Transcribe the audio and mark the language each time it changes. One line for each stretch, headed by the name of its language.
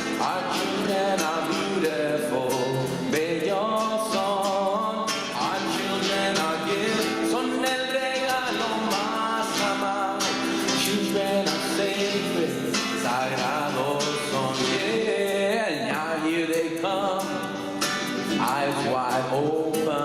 English: Our children are beautiful,
Spanish: bellos son.
English: Our children are gifts,
Spanish: son el regalo más amado.
English: Children are sacred,
Spanish: sagrados son.
English: Yeah, now here they come, eyes wide open.